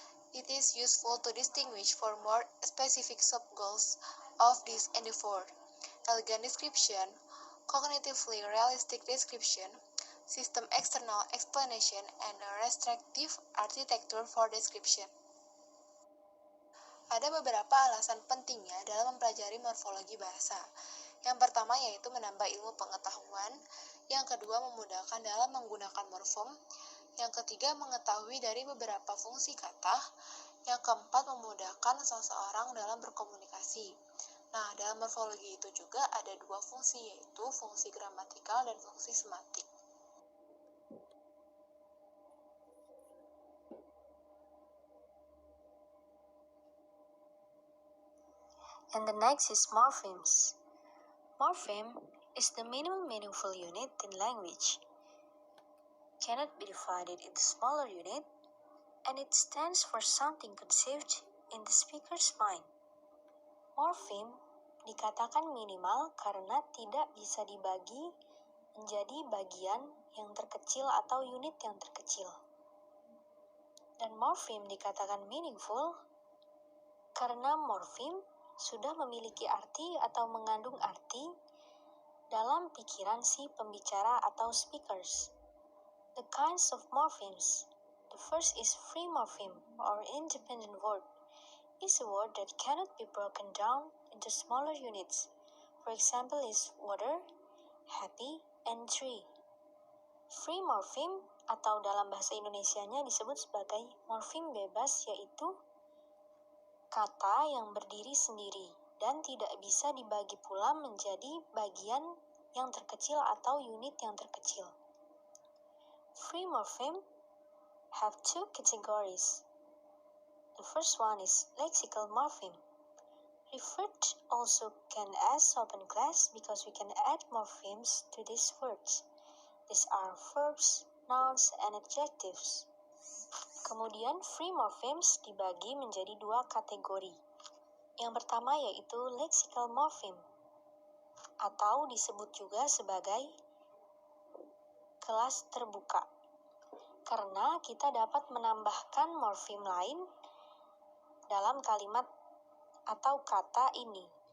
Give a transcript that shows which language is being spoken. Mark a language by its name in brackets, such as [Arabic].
[English] It is useful to distinguish for more specific sub-goals of this endeavor: elegant description, cognitively realistic description, system external explanation, and a restrictive architecture for description. [Indonesian] Ada beberapa alasan pentingnya dalam mempelajari morfologi bahasa. Yang pertama yaitu menambah ilmu pengetahuan, yang kedua memudahkan dalam menggunakan morfem, yang ketiga mengetahui dari beberapa fungsi kata, yang keempat memudahkan seseorang dalam berkomunikasi. Nah, dalam morfologi itu juga ada 2 fungsi, yaitu fungsi gramatikal dan fungsi semantik. [English] And the next is morphemes. Morpheme is the minimum meaningful unit in language. Cannot be divided into smaller unit, and it stands for something conceived in the speaker's mind. [Indonesian] Morpheme dikatakan minimal karena tidak bisa dibagi menjadi bagian yang terkecil atau unit yang terkecil. Dan morpheme dikatakan meaningful karena morpheme sudah memiliki arti atau mengandung arti dalam pikiran si pembicara atau speakers. [English] The kinds of morphemes. The first is free morpheme or independent word. Is a word that cannot be broken down into smaller units. For example is water, happy, and tree. [Indonesian] Free morpheme atau dalam bahasa Indonesianya disebut sebagai morfem bebas, yaitu kata yang berdiri sendiri dan tidak bisa dibagi pula menjadi bagian yang terkecil atau unit yang terkecil. [English] Free morpheme have 2 categories. The first one is lexical morpheme. Referred also can as open class because we can add morphemes to these words. These are verbs, nouns, and adjectives. [Indonesian] Kemudian free morphemes dibagi menjadi 2 kategori. Yang pertama yaitu lexical morpheme, atau disebut juga sebagai kelas terbuka, karena kita dapat menambahkan morfem lain dalam kalimat atau kata ini.